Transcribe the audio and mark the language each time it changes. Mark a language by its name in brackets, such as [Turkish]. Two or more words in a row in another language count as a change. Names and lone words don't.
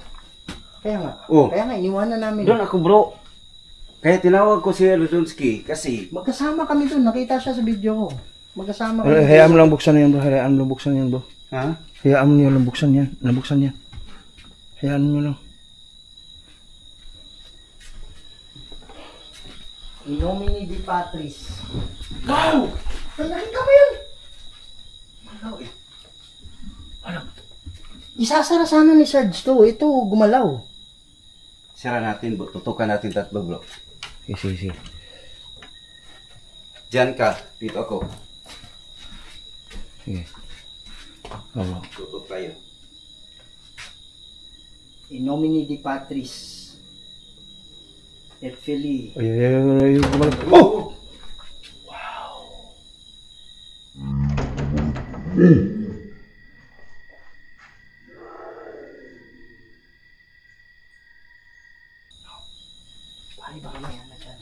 [Filipino] Kaya nga. Oh. Kaya nga, iniwanan namin. Doon ako bro. Kaya tinawag ko si Donsky kasi Magkasama kami doon. Nakita siya sa video ko. Magkasama kami. Hayaan mo lang buksan na yan bro. Hayaan mo lang buksan yan bro. ha? Hayaan mo lang buksan yan. Nabuksan yan. Hayaan mo lang. [Latin] In nomine di Patris. [Filipino] Wow! Nakita mo yun? Ano? Isasara sana ni Sarge to. Ito, gumalaw. Sira natin bro. Tutukan natin tatlo bro. Sige. Diyan ka. Dito ako. Sige. Oo. Tutok tayo. [Latin] In nomine di Patris. Et Filii. [Filipino] Ay, gumalag. Oh! Pari ba kami ano dyan?